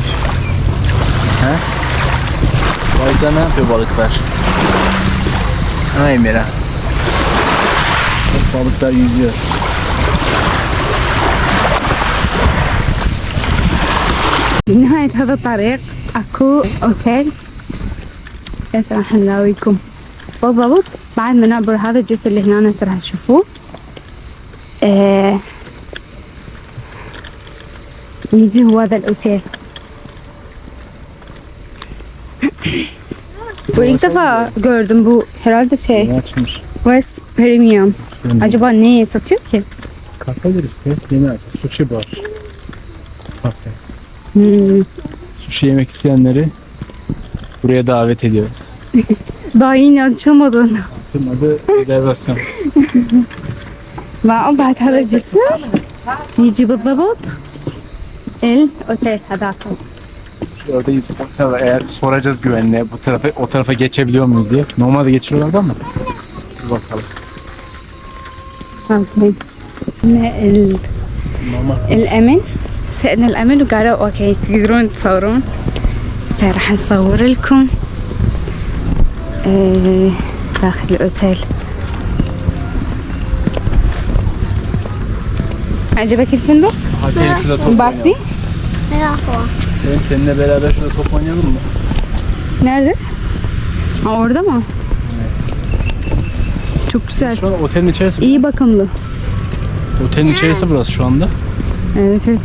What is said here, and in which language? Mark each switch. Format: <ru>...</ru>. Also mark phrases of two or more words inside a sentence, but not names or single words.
<tr>He? Balıklar ne yapıyor balıklar? Ha Emre. Balıklar yüzüyor.</tr> <ar>بنهاية هذا الطريق اكو اوتيل، بس راح نلاويكم بالضبط بعد ما نعبر هذا الجسر اللي هنا هسه راح تشوفوه. يجي هو هذا الأوتيل.</ar> <tr>وإلk defa gördüm bu herhalde şey Yeni açılmış. West Premium. Acaba ne satıyor ki? Kafeler işte. Yeni açılmış. Sushi bar. Kafe. Hmm. Sushi yemek isteyenleri buraya davet ediyoruz. Daha yeni açılmadı. Bunun adı rezervasyon.</tr> <ar>وبعد هذا الجسر يجي بالضبط الأوتيل هذاك.</ar> <tr>Orada YouTube'da eğer soracağız güvenliğe bu tarafa o tarafa geçebiliyor muyuz diye. Normalde geçiriyorlardı ama. Dur bakalım.</tr> <ar>اوكي</ar> <tr>Normal.</tr> <ar>الأمن سألنا الأمن وقالوا اوكي تقدرون تصورون. راح نصور لكم داخل الأوتيل. عجبك الفندق؟</ar> <tr>Hadi gelin şurada top</tr> <ar>انبهرت</ar> <tr>oynayalım.</tr> <ar>بيه؟</ar> <tr>Merhaba. Benim seninle beraber şurada top oynayalım mı? Nerede? Ha, orada mı? Çok güzel. Şu an otelin içerisi. İyi bakımlı. Otelin içerisi burası şu anda. Evet evet.</tr>